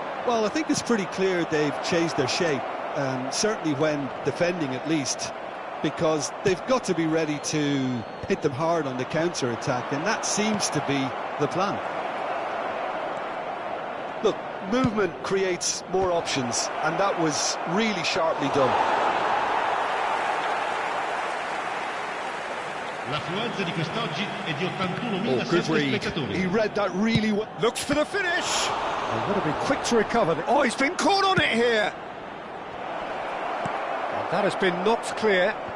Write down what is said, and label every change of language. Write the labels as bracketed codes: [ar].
[en] Well, I think it's pretty clear they've changed their shape, certainly when defending at least, because they've got to be ready to hit them hard on the counter-attack, and that seems to be the plan. Look, movement creates more options, and that was really sharply done. [it] L'affluenza di quest'oggi è di 81.000 [en] Oh, good read. [it] spettatori. [en] He read that really well. Looks for the finish. They've got to be quick to recover. Oh, he's been caught on it here. And that has been knocked clear.